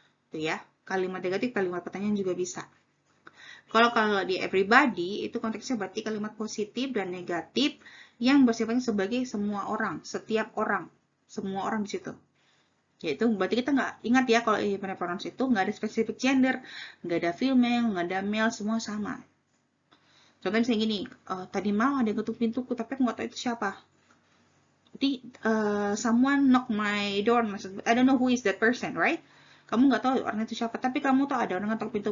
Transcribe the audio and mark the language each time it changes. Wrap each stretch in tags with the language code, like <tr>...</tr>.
<id>Tuh ya. Kalimat negatif, kalimat pertanyaan juga bisa. Kalau di everybody itu konteksnya berarti kalimat positif dan negatif yang bersifatnya sebagai semua orang, setiap orang, semua orang di situ. Yaitu berarti kita nggak ingat ya kalau indefinite pronouns itu nggak ada spesifik gender, nggak ada female, nggak ada male, semua sama. Contohnya misalnya gini, tadi malam ada yang ketuk pintuku tapi aku nggak tahu itu siapa.</id> <en>Jadi someone knock my door, I don't know who is that person, right?</en> <id>Kamu nggak tahu orang itu siapa, tapi kamu tahu ada orang ngetok pintu.</id>